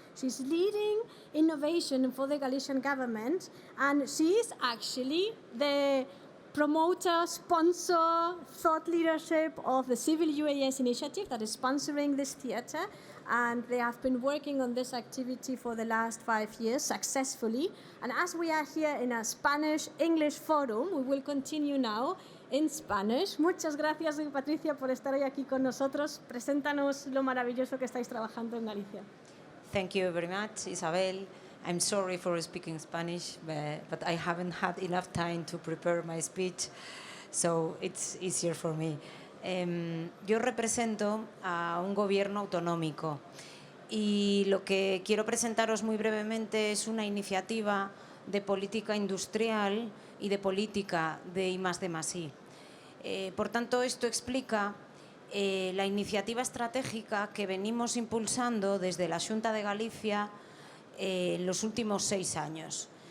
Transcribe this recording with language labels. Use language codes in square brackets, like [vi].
[en] She's leading innovation for the Galician government, and she's actually the promoter, sponsor, thought leadership of the Civil UAS initiative that is sponsoring this theater. And they have been working on this activity for the last 5 years successfully. And as we are here in a Spanish-English forum, we will continue now in Spanish. [es] Muchas gracias, Patricia, por estar hoy aquí con nosotros. Preséntanos lo maravilloso que estáis trabajando en Galicia. [en] Thank you very much, Isabel. I'm sorry for speaking Spanish, but I haven't had enough time to prepare my speech, so it's easier for me. [es] Yo represento a un gobierno autonómico y lo que quiero presentaros muy brevemente es una iniciativa de política industrial y de política de I+D+I. Por tanto, esto explica la iniciativa estratégica que venimos impulsando desde la Xunta de Galicia en los últimos 6 años.